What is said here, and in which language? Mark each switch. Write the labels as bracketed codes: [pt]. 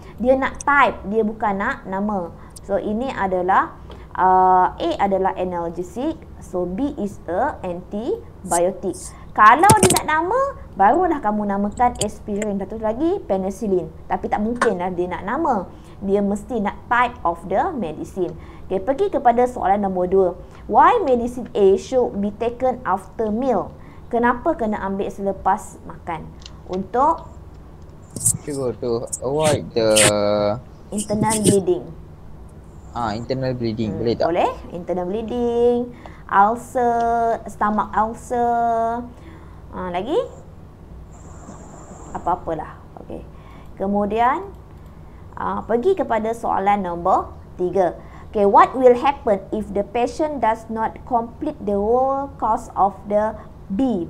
[ms] Dia nak type, dia bukan nak nama. So ini adalah A adalah analgesic, [en] So B is a antibiotic. [ms] Kalau dia nak nama, barulah kamu namakan aspirin. Satu lagi penicillin. Tapi tak mungkin lah dia nak nama. Dia mesti nak [en] type of the medicine. [ms] Okay, pergi kepada soalan nombor 2. [en] Why medicine A should be taken after meal? [ms] Kenapa kena ambil selepas makan? Untuk [en] to avoid the internal bleeding. Internal bleeding. [ms] Boleh tak? Boleh. Internal bleeding, ulcer, stomach ulcer. Lagi? Apa-apalah. Okey. Kemudian pergi kepada soalan nombor 3. [en] Okay, what will happen if the patient does not complete the whole course of the B?